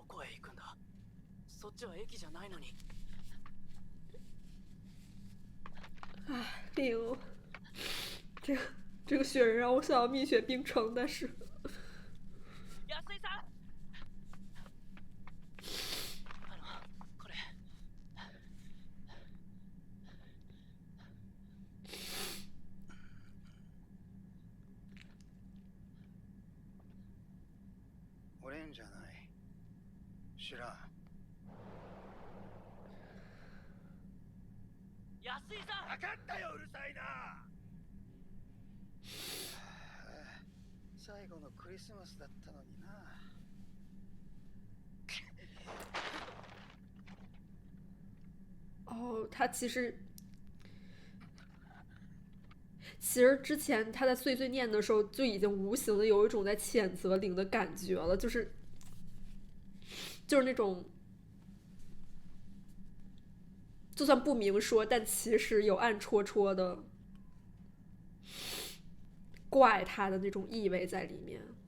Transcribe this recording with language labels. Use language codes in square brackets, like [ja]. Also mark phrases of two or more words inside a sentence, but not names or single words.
[ja] へ行くんだ。そっちは駅じゃないのに。 [zh] 唉，令这个雪人让我想到蜜雪冰城，但是 [ja] 安井さん。これ。俺んじゃない。知らん。安井さん。分かったよ、うるさいな。最後のクリスマスだったのにな。 [zh] 哦，他其实之前他在碎碎念的时候就已经无形的有一种在谴责灵的感觉了，就是那种就算不明说，但其实有暗戳戳的怪他的那种意味在里面。